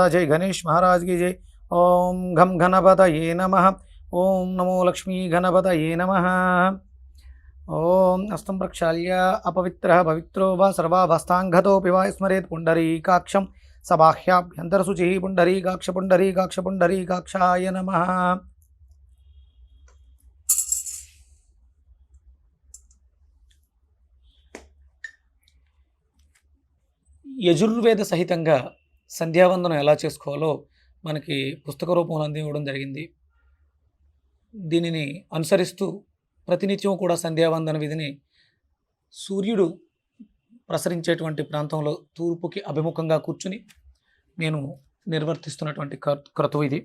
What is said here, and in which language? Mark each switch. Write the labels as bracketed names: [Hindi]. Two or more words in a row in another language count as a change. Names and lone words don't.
[Hindi] जय गणेश महाराज की जय. [Sanskrit] ओम घं गणपतये नमः. ओम नमो लक्ष्मी गणपतये नमः. ओम हस्तं प्रक्षाल्य अपवित्रः पवित्रो वा सर्वावस्थाङ्गतोऽपि वा स्मरेत् पुण्डरीकाक्षं सबाह्याभ्यन्तरशुचिः. पुण्डरीकाक्ष पुण्डरीकाक्ष पुण्डरीकाक्षाय नमः. [Telugu] యజుర్వేద సహితంగా సంధ్యావందనం ఎలా చేసుకోవాలో మనకి పుస్తక రూపంలో అందివ్వడం జరిగింది. దీనిని అనుసరిస్తూ ప్రతినిత్యం కూడా సంధ్యావందన విధిని సూర్యుడు ప్రసరించేటువంటి ప్రాంతంలో తూర్పుకి అభిముఖంగా కూర్చుని నేను నిర్వర్తిస్తున్నటువంటి క్రతువు ఇది.